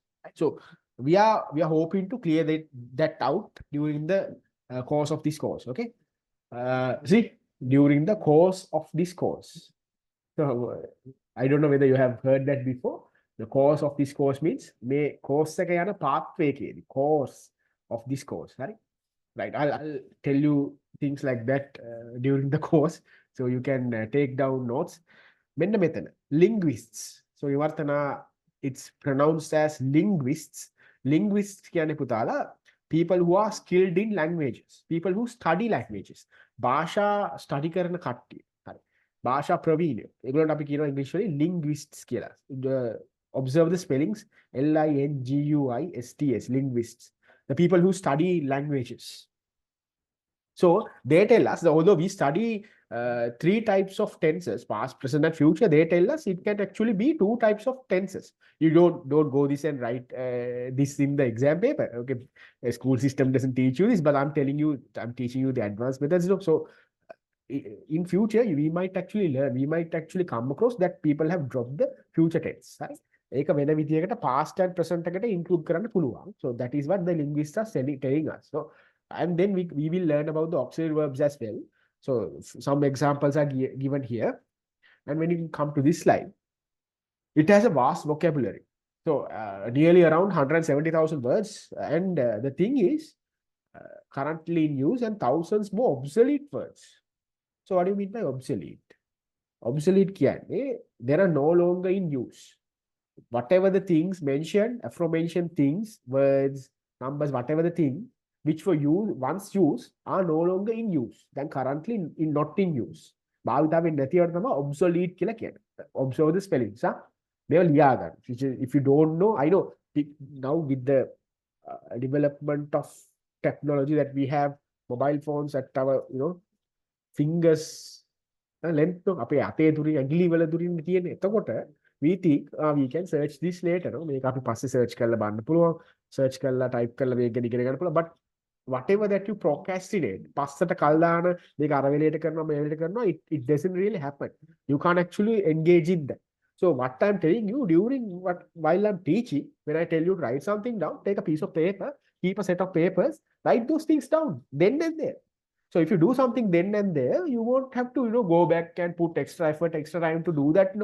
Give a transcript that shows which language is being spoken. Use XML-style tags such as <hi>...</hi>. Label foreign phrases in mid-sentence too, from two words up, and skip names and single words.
<en>So we are hoping to clear that out during the course of this course. Okay, see, during the course of this course. So I don't know whether you have heard that before. The course of this course means may course</en> <si>එක යන</si> <en>pathway එකේදී course of this course. Right. I'll tell you things like that during the course, so you can take down notes.</en> <si>මෙන්න මෙතන linguists.</si> <en>So Ivartana, it's pronounced as linguists. Linguists</en> <si>කියන්නේ පුතාලා</si> <en>people who are skilled in languages, people who study languages.</en> <si>භාෂා study කරන කට්ටිය. හරි. භාෂා ප්‍රවීණයෝ. ඒගොල්ලන්ට අපි කියනවා English වලින් linguists කියලා.</si> <en>Observe the spellings linguists, linguists. The people who study languages. So they tell us, although we study three types of tenses, past, present, and future, they tell us it can actually be two types of tenses. You don't go this and write this in the exam paper. Okay, a school system doesn't teach you this, but I'm telling you, I'm teaching you the advanced methods. So in future, we might actually learn, we might actually come across that people have dropped the future tense. Right?</en> <si>ඒක වෙන විදියකට</si> <en>past and present</en> <si>එකට include කරන්න පුළුවන්.</si> <en>So that is what the linguists are telling us. So and then we will learn about the auxiliary verbs as well. So some examples are given here. And when you come to this slide, it has a vast vocabulary. So nearly around 170,000 words. And the thing is, currently in use and thousands more obsolete words. So what do you mean by obsolete? Obsolete කියන්නේ they are no longer in use. Whatever the things mentioned, aforementioned things, words, numbers, whatever the thing which were once used are no longer in use. Then currently not in use.</en> <si>භාවිතාවෙන් නැතිවට තමයි obsolete කියලා කියන්නේ.</si> <en>Observe the spellings.</en> <si>මේව ලියා ගන්න.</si> <en>If you don't know, I know now with the development of technology that we have, mobile phones at our fingers length</en> <si>අපේ අතේ දුරින් ඇඟිලි වල දුරින් තියෙන.</si> <en>එතකොට we think we can search this later.</en> <si>මේක අපි පස්සේ search කරලා බලන්න පුළුවන්. Search කරලා type කරලා මේක ඉගෙන ගන්න පුළුවන්.</si> <en>But whatever that you procrastinate,</en> <si>පස්සට කල් දාන මේක අර වෙලේට කරනවා මේ වෙලේට කරනවා,</si> <en>it doesn't really happen. You can't actually engage in that. So what I'm telling you while I'm teaching, when I tell you to write something down, take a piece of paper, keep a set of papers, write those things down then and there. So if you do something then and there, you won't have to go back and put extra effort, extra time to do that.</en>